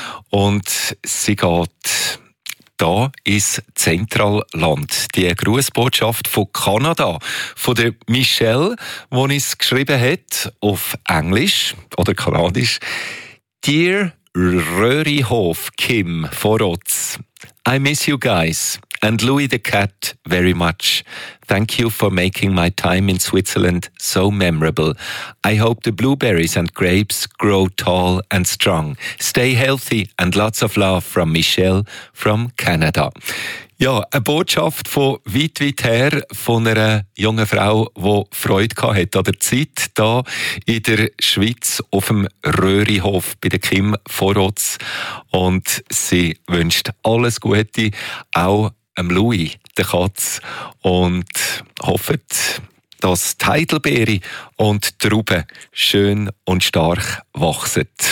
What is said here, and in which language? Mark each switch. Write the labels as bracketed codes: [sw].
[de] Und sie geht da ins Zentralland. Die Grußbotschaft von Kanada, von der Michelle, die uns geschrieben hat, auf Englisch oder Kanadisch. [en] Dear Röhrihof, Kim, Vorotz. I miss you guys and Louis the Cat very much. Thank you for making my time in Switzerland so memorable. I hope the blueberries and grapes grow tall and strong. Stay healthy and lots of love from Michelle from Canada. [de] Ja, eine Botschaft von weit, weit her von einer jungen Frau, die Freude gehabt hat an der Zeit da in der Schweiz auf dem Röhrihof bei der Kim Vorotz. Und sie wünscht alles Gute, auch dem Louis, der Katz, und hofft, dass die Heidelbeere und die Rauben schön und stark wachsen.